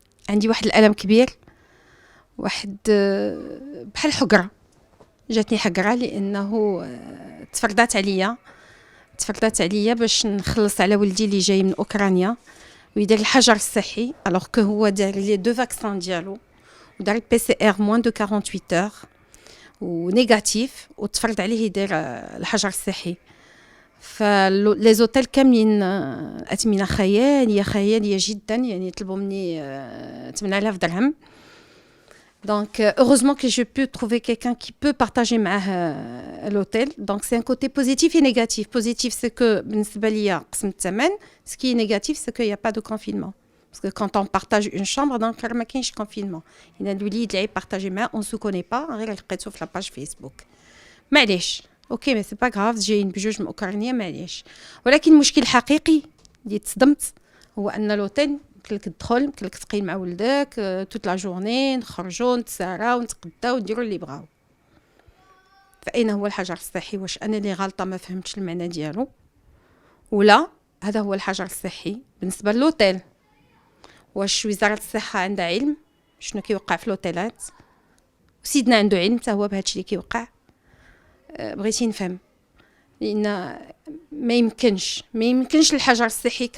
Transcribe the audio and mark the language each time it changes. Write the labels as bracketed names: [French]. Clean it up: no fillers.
[Arabic] عندي واحد الالم كبير، واحد بحال حقره، جاتني حقره لانه تفرضات عليا باش نخلص على ولدي اللي جاي من اوكرانيا ويدير الحجر الصحي، الوغ كو هو دار [French] لي دو فاكسان [Arabic] ديالو ودار البي سي ار [French] موان دو 48 اور ونيجاتيف، [Arabic] وتفرض عليه يدير الحجر الصحي. فلي زوتيل كاملين اثمنه خياليه جدا، يعني طلبوا مني 8000 درهم. [French] Donc, heureusement que je peux trouver quelqu'un qui peut partager l'hôtel. Donc, c'est un côté positif et négatif. Positif, c'est que, ce qui est négatif, c'est qu'il n'y a pas de confinement. Parce que quand on partage une chambre, donc, il n'y a pas de confinement. Il y a des partagés, on ne se connaît pas. On regarde sur la page Facebook. معليش. Ok, mais c'est pas grave. J'ai une [Arabic] بجوج من أوكرانيا معليش. ولكن المشكل الحقيقي اللي تصدمت هو أن الهوتيل كلك تدخل كلك تقيل مع ولدك [French] توت لا جورني، [Arabic] نخرجوا نتساراو نتقداو نديروا اللي بغاو. فاين هو الحجر الصحي؟ واش انا اللي غلطه ما فهمتش المعنى ديالو، ولا هذا هو الحجر الصحي بالنسبه للوتيل؟ واش وزاره الصحه عندها علم شنو كيوقع في لوتيلات؟ وسيدنا عنده علم حتى هو بهادشي اللي كيوقع؟ بغيتي نفهم، لان ما يمكنش الحجر الصحي.